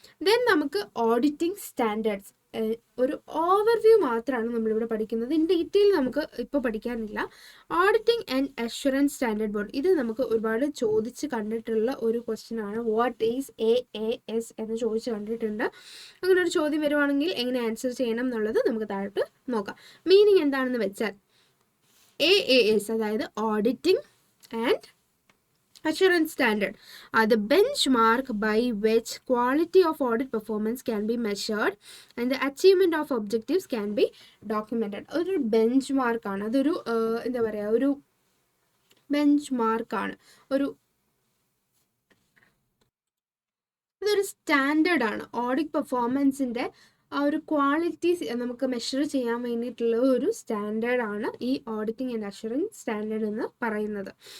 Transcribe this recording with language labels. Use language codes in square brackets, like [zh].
[ml] Then നമുക്ക് auditing standards, ഒരു overview മാത്രമാണ് നമ്മളിവിടെ പഠിക്കുന്നത്. ഇൻ ഡീറ്റെയിൽ നമുക്ക് ഇപ്പോൾ പഠിക്കാനില്ല. Auditing and assurance standard board, ഇത് നമുക്ക് ഒരുപാട് ചോദിച്ച് കണ്ടിട്ടുള്ള ഒരു ക്വസ്റ്റ്യൻ ആണ്. [en] what is AAS [ml] എന്ന് ചോദിച്ച് കണ്ടിട്ടുണ്ട്. അങ്ങനെ ഒരു ചോദ്യം വരുവാണെങ്കിൽ എങ്ങനെ ആൻസർ ചെയ്യണം എന്നുള്ളത് നമുക്ക് താഴോട്ട് നോക്കാം. മീനിങ് എന്താണെന്ന് വെച്ചാൽ AAS അതായത് [en] Auditing and assurance standard are the benchmark by which quality of audit performance can be measured and the achievement of objectives can be documented. [ml] ഒരു benchmark ആണ്, അതൊരു എന്താ പറയുക, ഒരു benchmark ആണ്, അതൊരു സ്റ്റാൻഡേർഡ് ആണ്. ഓഡിറ്റ് പെർഫോമൻസിൻ്റെ ആ ഒരു ക്വാളിറ്റി നമുക്ക് മെഷർ ചെയ്യാൻ വേണ്ടിയിട്ടുള്ള ഒരു സ്റ്റാൻഡേർഡ് ആണ് ഈ ഓഡിറ്റിംഗ് ആൻഡ് അഷുറൻസ് സ്റ്റാൻഡേർഡ് എന്ന് പറയുന്നത്.